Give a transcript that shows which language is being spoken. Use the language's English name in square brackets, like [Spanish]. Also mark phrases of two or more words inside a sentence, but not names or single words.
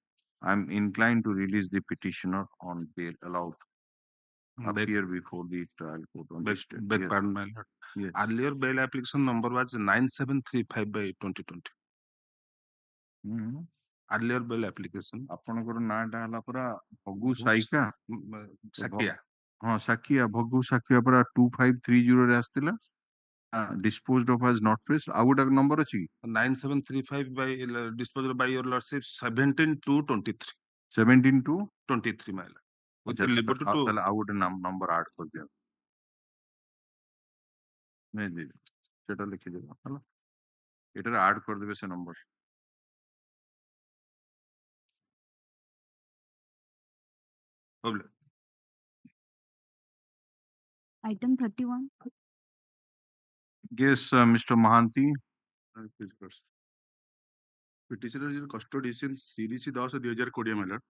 [English] I am inclined to release the petitioner on bail allowed appear before the trial court on this date. Beg Yes. pardon, my lord. Yes. Earlier bail application number was 9735/2020. Mhm. Earlier bail application. [Odia] ଆପଣଙ୍କର ନାଁଟା ହେଲା ପରା ଭଗୁ ସାଇକା ସାକିଆ। ହଁ ସାକିଆ ଭଗୁ ସାକିଆ ପରା 2530 ରେ ଆସିଥିଲା [English] disposed of as not placed [Odia] ଆଉ ଗୋଟେ ନମ୍ବର ଅଛି [English] 9735 by disposed by your lordship 17/2/23. 17/2/23 my lord. With the liberty to [Odia] ତାହେଲେ ଆଉ ଗୋଟେ ନମ୍ବର ଆଡ୍ କରିଦିଅ ନାଇଁ ଦିଦି ସେଟା ଲେଖିଦେବ ହେଲା ଏଟାରେ ଆଡ୍ କରିଦେବେ ସେ ନମ୍ବର [English] Item 31. Yes, Mr. Mahanti. please proceed. Petitioner is in custody since 30/10/2020, my lord.